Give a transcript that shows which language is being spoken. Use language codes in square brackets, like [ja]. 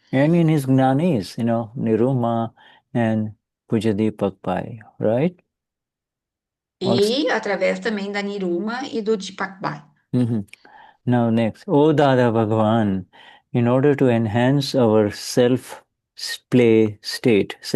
[en] And in his Gnanis, Niruma and Pujya, right? Also. [pt] E através também da Niruma e do Dipakbai. Mm-hmm. [en] Now next, O Dada Bhagwan, in order to enhance our self-play state,